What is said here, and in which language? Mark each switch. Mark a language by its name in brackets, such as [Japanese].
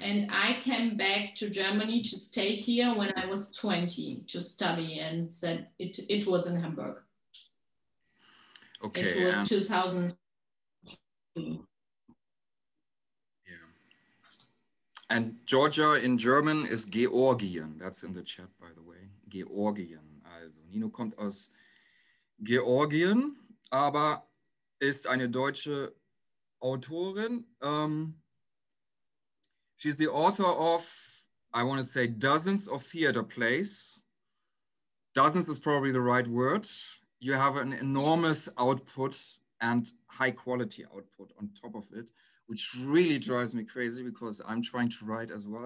[English] And I came back to Germany to stay here when I was 20 to study, and said it was in Hamburg. Okay. It was 2000. And Georgia in German is Georgien. That's in the chat, by the way. Georgien. [German] Also, Nino kommt aus Georgien, aber ist eine deutsche Autorin. [English] She's the author of, I want to say, dozens of theater plays. Dozens is probably the right word. You have an enormous output and high quality output on top of it, which really drives me crazy, because I'm trying to write as well.